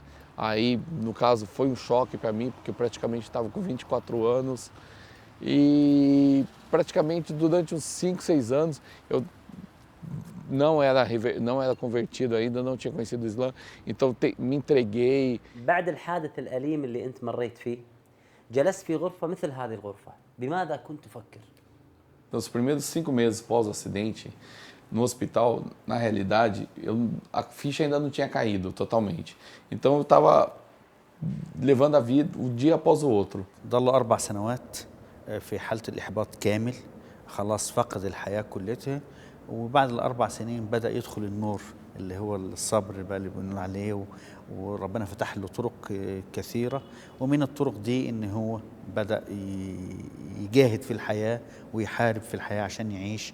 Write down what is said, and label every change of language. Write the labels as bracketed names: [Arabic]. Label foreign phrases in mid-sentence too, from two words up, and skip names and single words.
[Portuguese] Aí, no caso, foi um choque para mim, porque eu praticamente estava com 24 anos e praticamente durante uns 5, 6 anos eu não era convertido ainda, não tinha conhecido o Islã, então me entreguei. [Arabic] بعد الحادث الأليم اللي أنت مريت فيه جلست في غرفة مثل هذه الغرفة، بماذا كنت تفكر؟ [Portuguese] Nos primeiros 5 meses pós o acidente, no hospital, na realidade, a ficha ainda não tinha caído totalmente. Então eu estava levando a vida um dia após o outro. [Arabic] ظل 4 سنوات في حالة الإحباط كامل، خلاص فقد الحياة كلها، وبعد ال4 سنين بدأ يدخل النور اللي هو الصبر بقى اللي بنقول عليه، وربنا فتح له طرق كثيرة، ومن الطرق دي إن هو بدأ يجاهد في الحياة ويحارب في الحياة عشان يعيش.